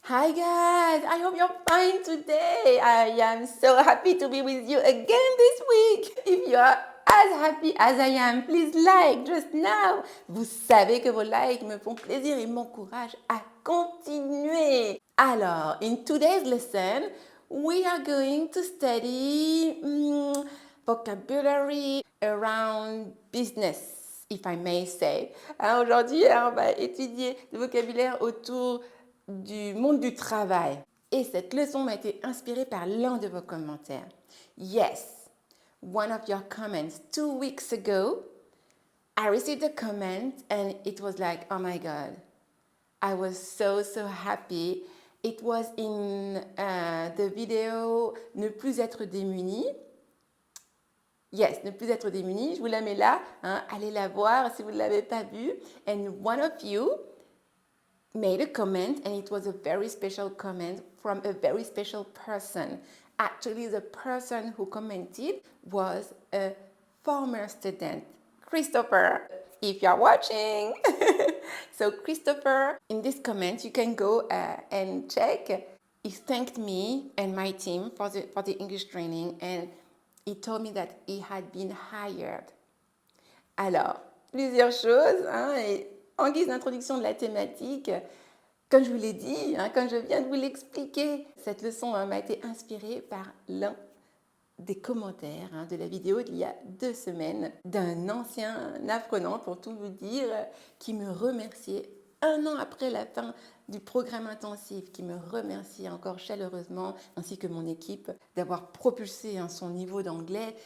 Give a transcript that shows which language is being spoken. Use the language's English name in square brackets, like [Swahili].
[English] Hi guys, I hope you're fine today. I am so happy to be with you again this week. If you are as happy as I am, please like just now. [French] Vous savez que vos likes me font plaisir et m'encouragent à continuer. Alors, [English] in today's lesson, we are going to study vocabulary around business, if I may say. [French] Alors aujourd'hui, on va étudier le vocabulaire autour du monde du travail. Et cette leçon m'a été inspirée par l'un de vos commentaires. [English] Yes, one of your comments 2 weeks ago, I received a comment and it was like, oh my God, I was so happy. It was in the video Ne plus être démuni. Yes, [French] Ne plus être démuni. Je vous la mets là. Hein, allez la voir si vous ne l'avez pas vue. [English] And one of you made a comment, and it was a very special comment from a very special person. Actually, the person who commented was a former student, Christopher, if you're watching. So Christopher, in this comment, you can go and check. He thanked me and my team for the English training, and he told me that he had been hired. [French] Alors, plusieurs choses, hein, et en guise d'introduction de la thématique, comme je vous l'ai dit, hein, comme je viens de vous l'expliquer, cette leçon m'a été inspirée par l'un des commentaires de la vidéo d'il y a 2 semaines d'un ancien apprenant, pour tout vous dire, qui me remerciait 1 an après la fin du programme intensif, qui me remerciait encore chaleureusement, ainsi que mon équipe, d'avoir propulsé son niveau d'anglais.